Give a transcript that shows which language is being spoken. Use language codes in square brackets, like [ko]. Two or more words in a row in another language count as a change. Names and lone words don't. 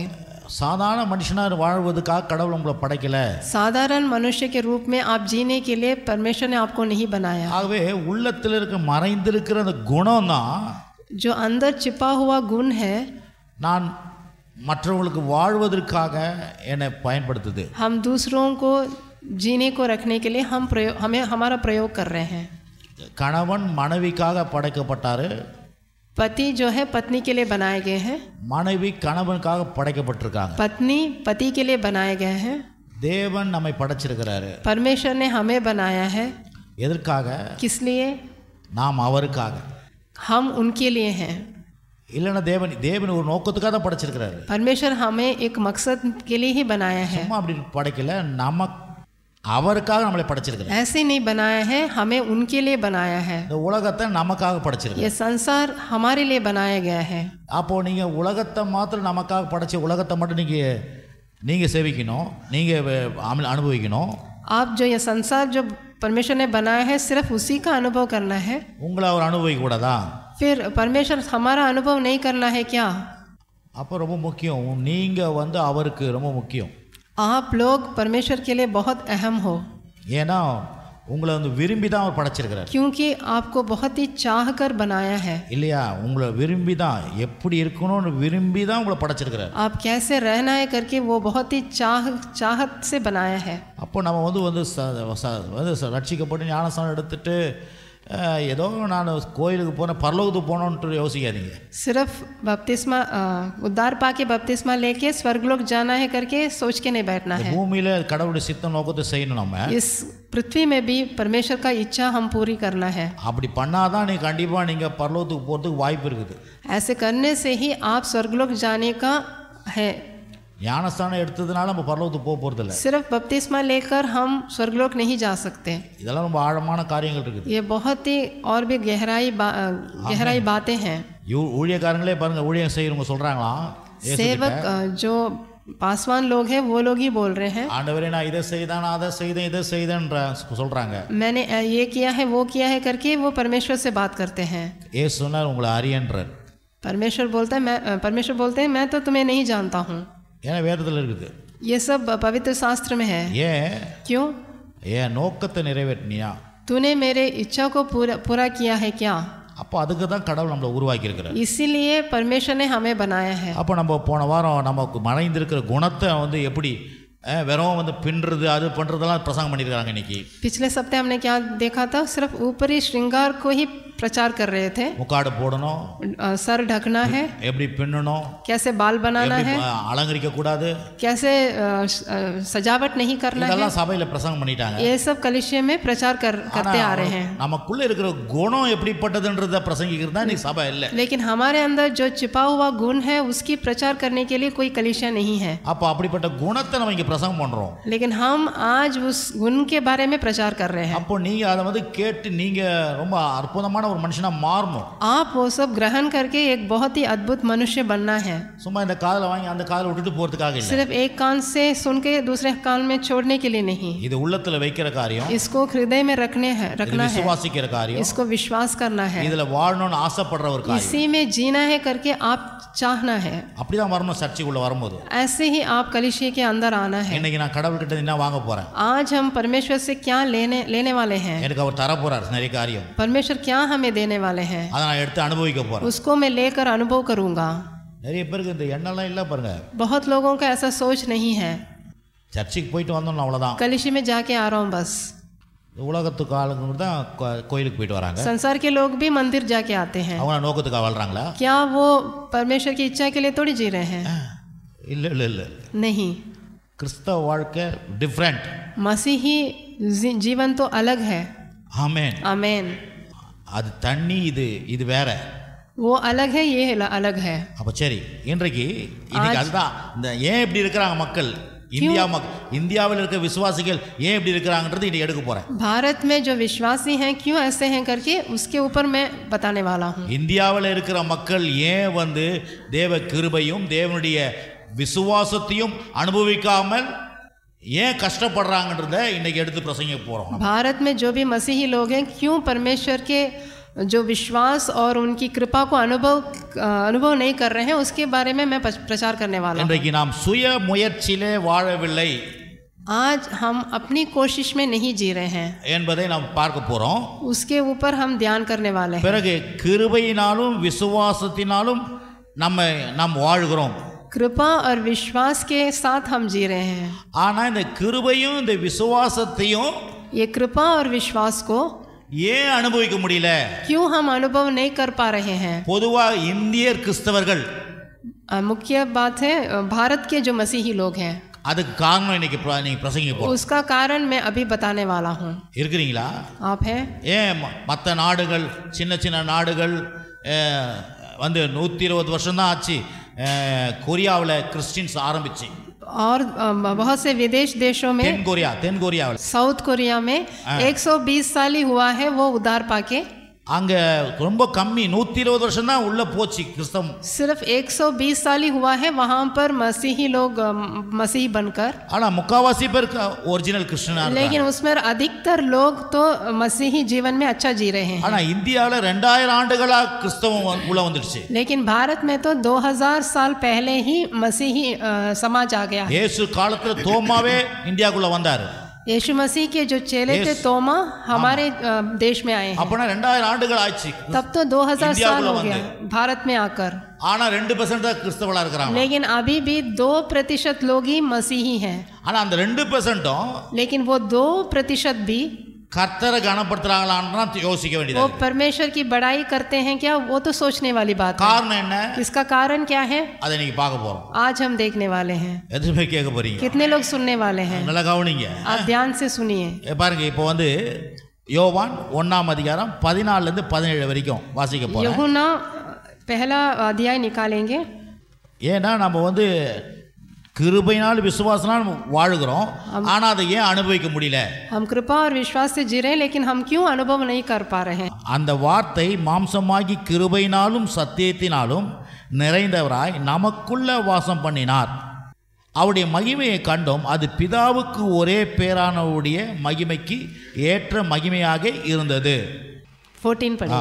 [ta] சாதாரண மனுஷனாக வாழ்வதற்காக கடவுள் உங்களை படைக்கல. [hi] साधारण मनुष्य के रूप में आप जीने के लिए परमेश्वर ने आपको नहीं बनाया. [ta] ஆகவே உள்ளத்தில் மறைந்திருக்கிற அந்த குணம் தான், [hi] जो अंदर छिपा हुआ गुण है, [ta] நான் மற்றவங்களுக்கு வாழ்வதற்காக என்னை பயன்படுத்துது. [hi] हम दूसरों को जीने को रखने के लिए हमारा प्रयोग कर रहे हैं. [ta] கணவன் மனைவிக்காக படைக்கப்பட்டாரு. [hi] पति जो है पत्नी के लिए बनाए गए हैं. [ta] மனைவி கணவனுக்காக படைக்கப்பட்டிருக்காங்க. [hi] पत्नी पति के लिए बनाए गए हैं. [ta] தேவன் நம்மை படைச்சிருக்கிறாரு. [hi] परमेश्वर ने हमें बनाया है. [ta] எதற்காக? [hi] किस लिए? [ta] நாம் அவருக்காக. [hi] हम उनके लिए हैं. [ta] இல்லைன்னா தேவன் ஒரு நோக்கத்துக்காக தான் படைச்சிருக்கிறாரு. [hi] परमेश्वर हमें एक मकसद के लिए ही बनाया है. [ta] சும்மா அப்படி படைக்கல, அவருக்காக நம்மளை படைச்சிருக்கிறார். [hi] ऐसे नहीं बनाया है, हमें उनके लिए बनाया है. [ta] இந்த உலகத்தை நமக்காக படைச்சிருக்கிறார். [hi] ये संसार हमारे लिए बनाया गया है. [ta] அப்போ நீங்க உலகத்தை மாத்திரம் நமக்காக படைச்ச உலகத்தை மட்டும் நீங்க சேவிக்கணும், நீங்க அனுபவிக்கணும். [hi] आप जो ये संसार जो परमेश्वर ने बनाया है सिर्फ उसी का अनुभव करना है. [ta] உங்களை அவர் அனுபவிக்க கூடாதா? [hi] फिर परमेश्वर हमारा अनुभव नहीं करना है क्या? [ta] அப்போ ரொம்ப முக்கியம், நீங்க அவருக்கு ரொம்ப முக்கியம். [hi] आप लोग परमेश्वर के लिए बहुत अहम हो. [ta] ஏன்னா உங்களை விரும்பி தான் அவர் படைச்சிருக்கிறார். [hi] क्योंकि आपको बहुत ही चाह कर बनाया है. [ta] இல்லையா? உங்களை விரும்பி தான், எப்படி இருக்கணும்னு விரும்பி தான் உங்களை படைச்சிருக்கிறார். [hi] आप कैसे रहना है करके वो बहुत ही चाहत से बनाया है. [ta] அப்போ நம்ம ரட்சிக்கப்பட்டு ஞானஸ்நானம் எடுத்துட்டு ஏதோ நான் கோயிலுக்கு போனேன் பரலோகத்துக்கு போனோன்ட்டு யோசிக்காதீங்க. [hi] सिर्फ बपतिस्मा उद्धार पाके बपतिस्मा लेके स्वर्गलोक जाना है करके सोच के नहीं बैठना है. [ta] பூமியில கடவுளுடைய சித்தம் நோக்கத்தை செய்யணும். நம்ம [hi] इस पृथ्वी में भी परमेश्वर का इच्छा हम पूरी करना है. [ta] அப்படி பண்ணாதான் கண்டிப்பா நீங்க பரலோகத்துக்கு போறதுக்கு வாய்ப்பு இருக்குது. [hi] ऐसे करने से ही आप स्वर्गलोक जाने का है. [ta] ஞானஸ்தானம் எடுத்ததுனால நம்ம பரலோகத்துக்கு போறது இல்ல. [hi] सिर्फ बपतिस्मा लेकर हम स्वर्गलोक नहीं जा सकते. [ta] இதெல்லாம் ரொம்ப ஆழமான காரியங்கள் இருக்குது. [hi] ये बहुत ही और भी गहराई बातें हैं. [ta] ஊழியக்காரங்களே பாருங்க, ஊழியம் செய்யறவங்க சொல்றாங்களா, [hi] सेवक जो पासवान लोग हैं वो लोग ही बोल रहे हैं, [ta] ஆண்டவரே நான் இதை செய்தேன் அதை செய்தேன்ற சொல்றாங்க. [hi] मैंने ये किया है वो किया है करके वो परमेश्वर से बात करते हैं. [ta] ஏசு சொன்னார் உங்களை அறியேன்றார். [hi] परमेश्वर बोलते हैं मैं तो तुम्हें नहीं जानता हूँ. [ta] ஏன்னா வேதத்தில் இருக்குது. [hi] ये सब पवित्र शास्त्र में है. [ta] ஏன்? [hi] क्यों? [ta] ஏன் நோக்கத்தை நிறைவேற்றினியா? [hi] तूने मेरे इच्छा को पूरा किया है क्या? [ta] அப்போ அதுக்கு தான் கடவுள் நம்மளை உருவாக்கி இருக்கிறார். [hi] इसीलिए परमेश्वर ने हमें बनाया है. [ta] அப்போ நம்ம போன வாரம் நமக்கு மறைந்திருக்கிற குணத்தை எப்படி வெறும் பின்றது அது பண்றதெல்லாம் பிரசங்கம் பண்ணியிருக்காங்க. இன்னைக்கு [hi] पिछले सप्ताह हमने क्या देखा था? सिर्फ ऊपरी श्रृंगार को ही प्रचार कर रहे थे. [ta] முக்காடு போடணும், [hi] सर ढकना है, [ta] எப்படி பின்னணும், [hi] कैसे बाल बनाना है, [ta] அலங்கரிக்க கூடாது, [hi] कैसे सजावट नहीं करना है, [ta] இதெல்லாம் சபையில பிரசங்கம் பண்ணிட்டாங்க. [hi] ये सब कलीसिया में प्रचार करते आ रहे हैं. [ta] நமக்குள்ள இருக்கிற குணம் எப்படிப்பட்டதுன்றத பிரசங்கிக்கிறது தான் இன்னைக்கு சபை இல்ல. [hi] लेकिन हमारे अंदर जो छिपा हुआ गुण है उसकी प्रचार करने के लिए कोई कलीसिया नहीं है. [ta] அப்ப அப்படிப்பட்ட குணத்தை நம்ம இங்க பிரசங்கம் பண்றோம். [hi] लेकिन हम आज उस गुण के बारे में प्रचार कर रहे हैं. [ta] அப்போ நீங்க அதை கேட்டு நீங்க ரொம்ப அற்புதமான ஒரு மனுஷனா மாறணும். [hi] आप वो सब ग्रहण करके एक बहुत ही अद्भुत मनुष्य बनना है. [ta] சும்மா இந்த காதுல வாங்கி அந்த காதுல விட்டுட்டு போறதுக்காக இல்ல. [hi] सिर्फ एक कान से सुन के दूसरे कान में छोड़ने के लिए नहीं. [ta] இது உள்ளத்துல வைக்கிற காரியம். [hi] इसको हृदय में रखना है. [ta] விசுவாசிக்கிற காரியம். [hi] इसको विश्वास करना है. [ta] இதுல வாழணும்னு ஆசைப்படுற ஒரு காரியம். [hi] इसी में जीना है करके आप चाहना है. [ta] அப்படிதான் வரணும் சர்ச்சுக்குள்ள வரும்போது. [hi] ऐसे ही आप कलीसिया के अंदर आना है. [ta] இன்னைக்கு நான் கடவுள் கிட்ட என்ன வாங்க போறேன்? [hi] आज हम परमेश्वर से क्या लेने वाले हैं? [ta] எனக்கு அவர் தர போறார் நிறைய காரியம். [hi] परमेश्वर क्या हमें देने वाले हैं? [ta] அதை நான் எடுத்து அனுபவிக்க போறேன். [hi] उसको मैं लेकर अनुभव करूंगा. [ta] நிறைய பேருக்கு இந்த எண்ணம்லாம் இல்ல பாருங்க. [hi] बहुत लोगों का ऐसा सोच नहीं है. [ta] சர்ச்சுக்கு போயிட்டு வந்தோம் அவ்வளவுதான். [hi] कलीसिया में जाके आ रहा हूं बस. [ta] உலகத்துக்கு ஆளுங்க தான் கோயிலுக்கு போயிட்டு வராங்க. [hi] संसार के लोग भी मंदिर जाके आते हैं. [ta] அவங்க நோக்கத்துக்கு வாழ்றாங்களா? [hi] क्या वो परमेश्वर की इच्छा के लिए थोड़ी जी रहे हैं? [ta] இல்ல [hi] नहीं. [ta] கிறிஸ்தவ வாழ்க்கை டிஃபரெண்ட். [hi] मसीही जीवन तो अलग है. [ta] ஆமென். [hi] आमेन. [ta] அது தண்ணி, இது வேற. [hi] वो अलग है, ये अलग है. [ta] அப்ப சரி, இன்னைக்கு அதுதான் இந்த ஏன் இப்படி இருக்கிறாங்க மக்கள், இந்தியாவில் இருக்க விசுவாசிகள் ஏன் இப்படி இருக்கிறாங்கன்றது இன்னைக்கு எடுக்க போறேன். [hi] भारत में जो विश्वासी हैं क्यों ऐसे हैं करके उसके ऊपर मैं बताने वाला हूँ. [ta] இந்தியாவில் இருக்கிற மக்கள் ஏன் தேவ கிருபையும் தேவனுடைய விசுவாசத்தையும் அனுபவிக்காமல் ஏன் கஷ்டப்படுறாங்கன்றத இன்னைக்கு எடுத்து பிரசங்கிக்க போறோம். [hi] भारत में जो भी मसीही लोग हैं क्यों परमेश्वर के जो विश्वास और उनकी कृपा को अनुभव नहीं कर रहे हैं उसके बारे में मैं प्रचार करने वाला हूँ. [ta] இன்றைக்கு நாம் சுய முயற்சியிலே வாழவில்லை. [hi] आज हम अपनी कोशिश में नहीं जी रहे हैं [ta] என்பதை நாம் பார்க்க போறோம். [hi] उसके ऊपर हम ध्यान करने वाले हैं. [ta] பிறகு கிருபையினாலும் விசுவாசத்தினாலும் நாம் வாழ்கிறோம். [hi] कृपा और विश्वास के साथ हम जी रहे हैं. [ta] ஆனா இந்த கிருபையும் இந்த விசுவாசத்தையும் [hi] ये कृपा और विश्वास को [ta] ஏன் அனுபவிக்க முடியல? [hi] क्यों हम अनुभव नहीं कर पा रहे हैं? [ta] பொதுவா இந்தியர் கிறிஸ்தவர்கள், [hi] मुख्य बात है भारत के जो मसीही लोग हैं, [ta] அதுக்கு காரணம் இன்னைக்கு நீங்க பிரசங்கிக்க போறோம். [hi] उसका कारण मैं अभी बताने वाला हूँ. [ta] இருக்கிறீங்களா? [hi] आप हैं? [ta] ஏன் மற்ற நாடுகள், சின்ன நாடுகள் 120 வருஷம் தான் ஆச்சு கொரியாவில் கிறிஸ்டியன்ஸ் ஆரம்பிச்சு. [hi] और बहुत से विदेश देशों में [ta] தென் கொரியாவில் [hi] साउथ कोरिया में 120 साल ही हुआ है वो उद्धार पाके। [ta] அங்க ரொம்ப கம்மி 120 வருஷம் தான் உள்ள போச்சு கிறிஸ்தவம்। [hi] सिर्फ 120 साल ही हुआ है वहां पर मसीही लोग मसीही बनकर। [ta] ஆனா முக்காவாசி பேர் [en] original Christian [ta] இருக்காங்க। [hi] लेकिन उसमें अधिकतर लोग तो मसीही जीवन में अच्छा जी रहे हैं। [ta] ஆனா இந்தியால 2000 ஆண்டுகளா கிறிஸ்தவம் உள்ள வந்துருச்சு। [hi] लेकिन भारत में तो 2000 साल पहले ही मसीही समाज आ गया। [ta] இயேசு காலத்துல தோமாவே இந்தியாக்குள்ள வந்தாரு। [hi] यीशु मसीह के जो चेले थे तोमा हमारे देश में आए हैं। [ta] अपना 2000 ஆண்டுகள் ஆச்சு। [hi] तब तो 2000 साल हो गया भारत में आकर। [ta] ஆனா 2% தான் கிறிஸ்தவங்களா இருக்காங்க। [hi] लेकिन अभी भी 2% लोग ही मसीही हैं। [ta] ஆனா அந்த 2% [hi] लेकिन वो 2% भी [ta] கர்த்தரை கனப்படுத்துறாங்களான்னு யோசிக்க வேண்டியது। [hi] वो परमेश्वर की बड़ाई करते हैं क्या, वो तो सोचने वाली बात है। [ta] காரணம் என்ன? [hi] इसका कारण क्या है [ta] அதை நீங்க பார்க்க போறோம்। [hi] आज हम देखने वाले हैं। [ta] எதுமே கேட்க போறீங்க। [hi] कितने लोग सुनने वाले हैं? [ta] நல்லா கவனிங்க। [hi] आप ध्यान से सुनिए। [ta] பாருங்க இப்போ வந்து யோவான் 1ஆம் அதிகாரம் 14 ல இருந்து 17 வரைக்கும் வாசிக்க போறோம்। [hi] यूहन्ना पहला अध्याय निकालेंगे। [ta] ஏன்னா நம்ம வந்து கிருபையினால் விசுவாசனால் வாழுகிறோம், ஆனா அதை ஏன் அனுபவிக்க முடியல? [hi] हम कृपा और विश्वास से जी रहे हैं लेकिन हम क्यों अनुभव नहीं कर पा रहे हैं? [ta] அந்த வார்த்தை மாம்சமாகி கிருபையினாலும் சத்தியத்தினாலும் நிறைந்தவராய் நமக்குள்ள வாசம் பண்ணினார். அவருடைய மகிமையை கண்டோம், அது பிதாவுக்கு ஒரே பேரானவருடைய மகிமைக்கு ஏற்ற மகிமையாக இருந்தது। [hi] 14 पढ़िए।